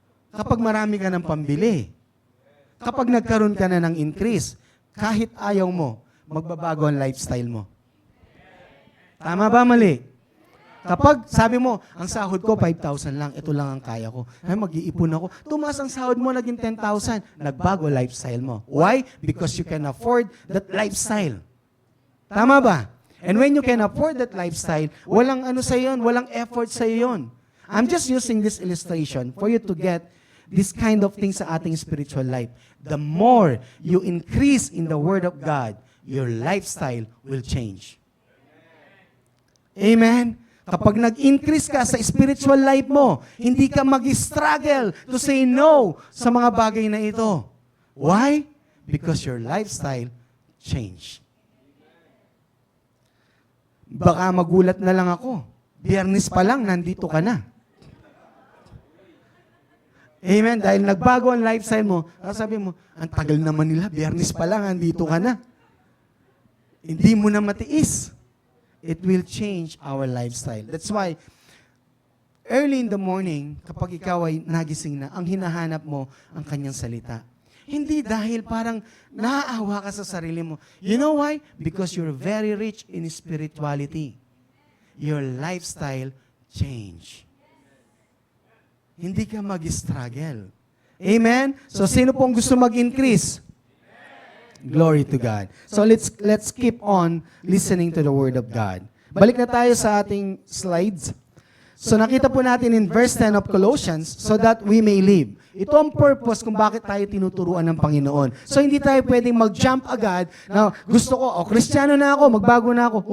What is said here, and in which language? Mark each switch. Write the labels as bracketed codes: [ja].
[tl] Kapag marami ka ng pambili. Kapag nagkaroon ka na ng increase, kahit ayaw mo, magbabago ang lifestyle mo. Tama ba, mali? Kapag sabi mo, ang sahod ko 5,000 lang, ito lang ang kaya ko. Ay, mag-iipon ako. Tumaas ang sahod mo, naging 10,000. Nagbago lifestyle mo. Why? [en] Because you can afford that lifestyle. [tl] Tama ba? [en] And when you can afford that lifestyle, [tl] walang ano sa yon, walang effort sa yon. [en] I'm just using this illustration for you to get this kind of thing [tl] sa ating [en] spiritual life. The more you increase in the Word of God, your lifestyle will change. [tl] Amen? Kapag nag-increase ka sa spiritual life mo, hindi ka mag-struggle [en] to say no [tl] sa mga bagay na ito. Why? [en] Because your lifestyle changed. [tl] Baka magulat na lang ako. Biyernes pa lang, nandito ka na. Amen? Dahil nagbago ang lifestyle mo, sabi mo, ang tagal naman nila, Biyernes pa lang, nandito ka na. Hindi mo na matiis. [en] It will change our lifestyle. That's why, early in the morning, [tl] kapag ikaw ay nagising na, ang hinahanap mo, ang kanyang salita. Hindi dahil parang naaawa ka sa sarili mo. [en] You know why? Because you're very rich in spirituality. Your lifestyle change. [tl] Hindi ka mag-struggle. [en] Amen? [tl] So, sino pong gusto mag-increase? [en] Glory to God. So, let's keep on listening to the Word of God. [tl] Balik na tayo sa ating slides. So, nakita po natin [en] in verse 10 of Colossians, so that we may live. [tl] Ito ang purpose kung bakit tayo tinuturuan ng Panginoon. So, hindi tayo pwedeng mag-jump agad na gusto ko, Kristiyano na ako, magbago na ako.